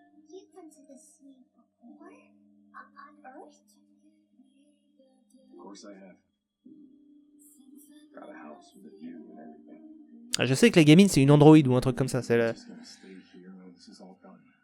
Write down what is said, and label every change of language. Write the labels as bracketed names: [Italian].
[English] You've been to the sea before? On Earth? Of course I have. Got a house with a view and everything. [French] Ah, je sais que la gamine c'est une Android ou un truc comme ça. C'est [English] Just gonna stay here when this is all done.